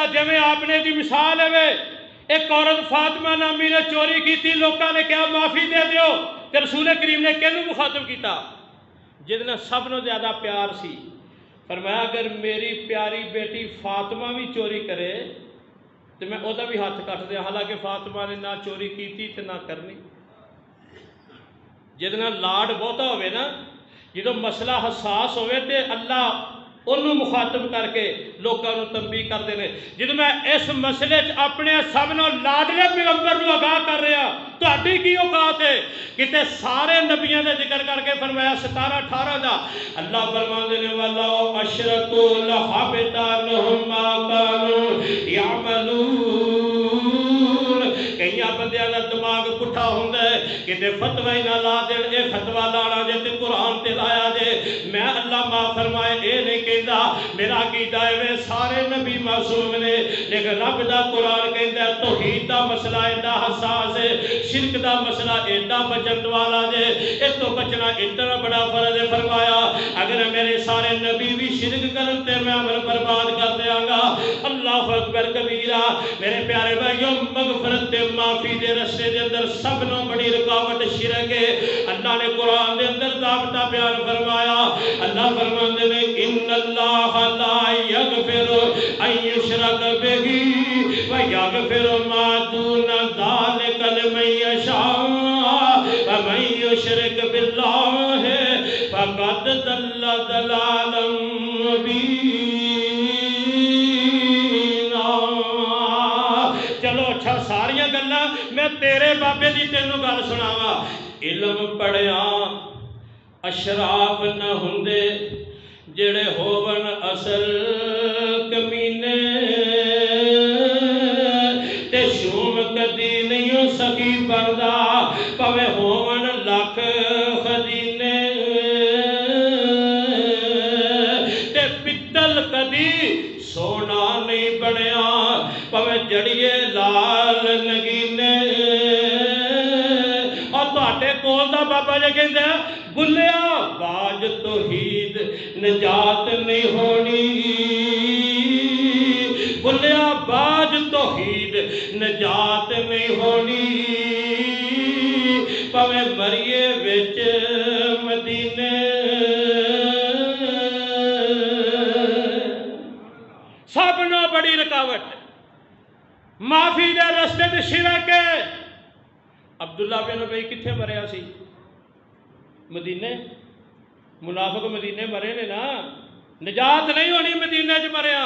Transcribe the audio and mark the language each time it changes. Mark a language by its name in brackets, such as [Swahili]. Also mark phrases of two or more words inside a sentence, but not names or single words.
[Punjabi] جویں آپ نے دی مثال ہے ایک عورت فاطمہ نامی نے چوری کی تھی، لوگوں نے کیا معافی دے دیو، کہ رسول کریم نے کینوں مخاطب کیتا؟ جتنا سب نو زیادہ پیار سی، فرمایا اگر میری پیاری بیٹی فاطمہ بھی چوری کرے تو میں او دا بھی ہاتھ کٹ دیا، حالانکہ فاطمہ نے نہ چوری کیتی تے نہ کرنی۔ جتنا لاڈ بہتا ہوئے نا، جدو مسئلہ حساس ہوئے تے اللہ انہوں مخاطب کر کے [Urdu] لوگوں کو تنبیہ کرتے ہیں. [Punjabi] جب میں اس مسئلے اپنے سب نو لاڈلے پیغمبر نو آگاہ کر رہا تہاڈی کی اوقات ہے کتے سارے نبیوں نے ذکر کر کے فرمایا 17-18 دا اللہ فرماندے نے [Arabic] وَلَوْ أَشْرَكُوا لَحَبِطَ عَنْهُمْ مَا كَانُوا يَعْمَلُونَ. [Punjabi] کئی بندیاں دا دماغ پٹھا ہوندا ہے کتے فتوی نہ لا دین اے فتوا لانا جے تے قرآن تے لایا جے. میں اللہ معاف فرمائے اے نہیں کہندا میرا عقیدہ ہے سارے نبی معصوم نے لیکن رب دا قرآن کہندا ہے توحید دا مسئلہ ایڈا حساس ہے شرک دا مسئلہ ایڈا بچن والا جے اس تو بچنا اتنا بڑا فرض ہے. فرمایا اگر میرے سارے نبی بھی شرک کرن تے میں عمل برباد کر دیاں گا. [Arabic] اللہ اکبر کبیرہ. [Punjabi] میرے پیارے بھائیوں مغفرت تے معافی دے رستے دے اندر سب نو بڑی رکاوٹ شرک ہے. اللہ نے قرآن دے اندر ضابطہ بیان فرمایا. اللہ فرماندے نے [Arabic] ان اللہ لا یغفر ان یشرک بہ ویغفر ما دون ذلک لمن یشاء ومن یشرک باللہ فقد ضل ضلالا مبینا. [Punjabi] چلو اچھا ساریاں گلاں میں تیرے بابے دی تینوں گل سناواں. علم پڑھیا اشراف نہ ہوندے جڑے ہوون اصل کمینے تے شوم کدی نہیں سکی بندا پوے ہوون لکھ خزینے تے پتل کدی سونا نہیں بنیا پوے جڑیے لال نگینے. اور تہاڈے کول دا بابا جی کہندا بلیا باج توحید نجات نہیں ہونی بلیا باج توحید نجات نہیں ہونی پوے مریے وچ مدینے. سب نو بڑی رکاوٹ معافی دے رستے تے شرک ہے. عبداللہ بن ابی کتھے مریا سی؟ مدینے. منافق مدینے مرے نے نا نجات نہیں ہونی مدینے چ مریا.